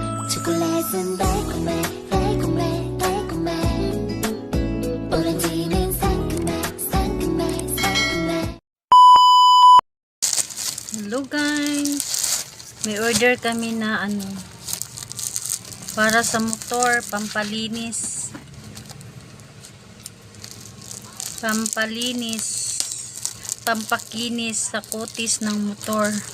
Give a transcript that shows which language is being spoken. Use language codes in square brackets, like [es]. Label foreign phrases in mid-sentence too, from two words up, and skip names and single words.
[ko] 초콜릿은 달콤해 달콤해 달콤해 오렌지는 상큼해 상큼해 상큼해. [en] Hello guys, [tl] may order kami na para sa motor, pampalinis pampakinis sa kutis ng motor.